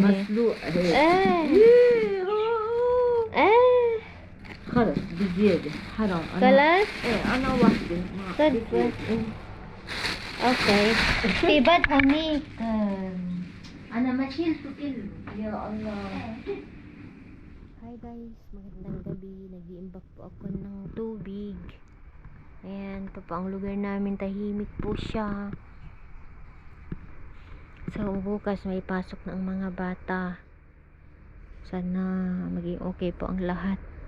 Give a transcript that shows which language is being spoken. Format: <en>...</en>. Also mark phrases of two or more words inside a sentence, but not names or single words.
<ar>مسلوق هيك ايه خلص بزيادة حرام خلاص انا وحدة صدق اوكي في بعض هونيك انا ما شيلته كله يا الله.</ar> <en>Hi guys,</en> <tl>magandang gabi. Nag-iimbak po ako ng tubig. Ayan, ito po ang lugar namin. Tahimik po siya. So, bukas may pasok ng mga bata. Sana maging okay po ang lahat.</tl>